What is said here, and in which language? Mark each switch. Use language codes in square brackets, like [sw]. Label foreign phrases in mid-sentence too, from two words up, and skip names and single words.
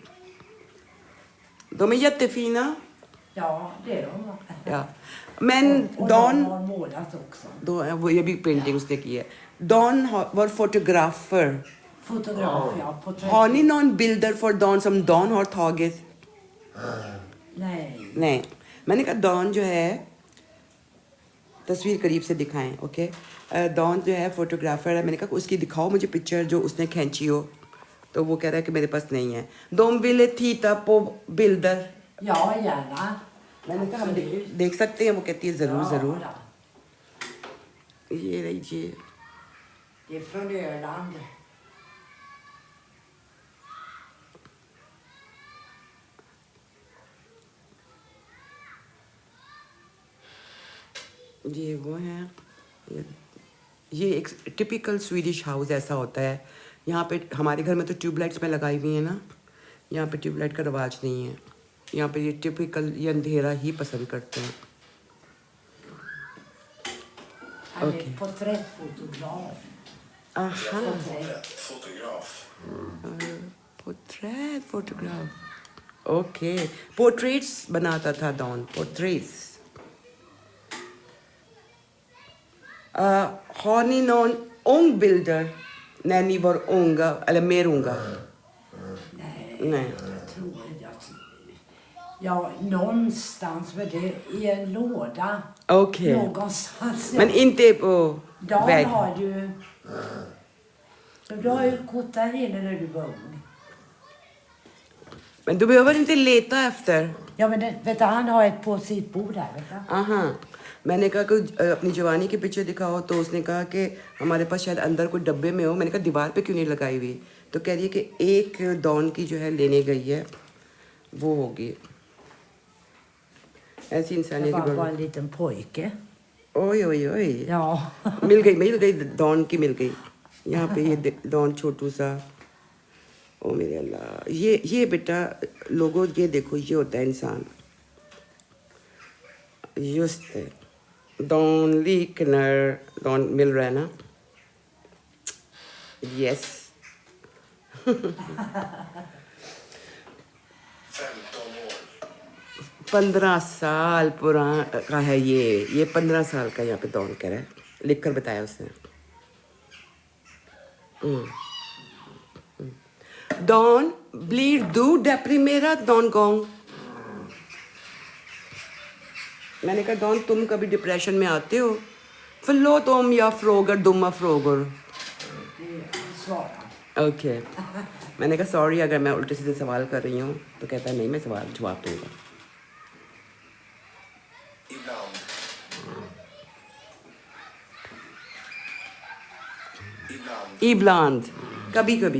[sv] De är jättefina. Ja, det är de. Ja. Men Och Don, de har målat också. [hi] ये भी पेंटिंग उसने की है. [sv] Don var fotografer. Fotograf, ja. Porträtt. Har ni någon bilder för Don som Don har tagit? Nej. [hi] नहीं. मैंने कहा डॉन जो है, तस्वीर करीब से दिखाएं. ओके. डॉन जो है फोटोग्राफर है. मैंने कहा उसकी दिखाओ मुझे पिक्चर जो उसने खींची हो. तो वो कह रहा है कि मेरे पास नहीं है. [sv] De ville titta på bilder. Ja, gärna. [hi] मैंने कहा हम देख सकते हैं. वो कहती है ज़रूर [sv] Ja, [hi] ज़रूर. [sv] ja. [hi] ये लीजिए. Det är från Öland. ये वो है. ये एक [en] typical Swedish house [hi] ऐसा होता है. यहाँ पे हमारे घर में तो ट्यूबलाइट्स में लगाई हुई है ना. यहाँ पे ट्यूबलाइट का रिवाज नहीं है. यहाँ पे ये टिपिकल ये अंधेरा ही पसंद करते हैं. [sv] Han är Okej. porträttfotograf. Aha, Fotograf. [hi] फोटोग्राफ. ओके, पोर्ट्रेट्स बनाता था डॉन, पोर्ट्रेट्स. [sv] Har ni någon ung bilder när ni var unga, eller mer unga? Nej, Nej. jag tror ja, någonstans med det i en låda. Okej. Någonstans. Men inte på Dan väg. har ju... Du har ju kort där inne när du var ung. Men du behöver inte leta efter. Ja, men vet du, han har ett på sitt bord här, vet du. [hi] हाँ, मैंने कहा कि अपनी जवानी के पीछे दिखाओ, तो उसने कहा कि हमारे पास शायद अंदर कोई डब्बे में हो. मैंने कहा दीवार पे क्यों नहीं लगाई हुई. तो कह रही है कि एक डॉन की जो है लेने गई है, वो होगी. ऐसी [sv] Det [hi] इंसानियत [sv] var [hi] की [sv] bara [hi] बड़ी. [sv] en liten pojke. ओए ओए ओए. Ja. [hi] मिल गई डॉन की मिल गई. यहाँ पे ये डॉन छोटू सा. ओ मेरे अल्लाह, ये बेटा लोगों, ये देखो, ये होता है इंसान. [sv] Just det. Don liknar Don [hi] मिल रहा है ना. [sv] Yes. 15 år. [hi] 15 साल पुराना का है ये 15 साल का यहाँ पे डॉन कह रहा है, लिख कर बताया उसने. [sv] Don, blir du deprimerad någon gång? [hi] मैंने कहा डॉन, तुम कभी डिप्रेशन में आते हो? [sv] Förlåt om jag frågar dumma frågor. Svara. [hi] ओके. मैंने कहा सॉरी अगर मैं उल्टे सीधे सवाल कर रही हूँ. तो कहता है नहीं, मैं सवाल जवाब दूंगा. [sv] Ibland. Ibland. Ibland. [hi] कभी कभी.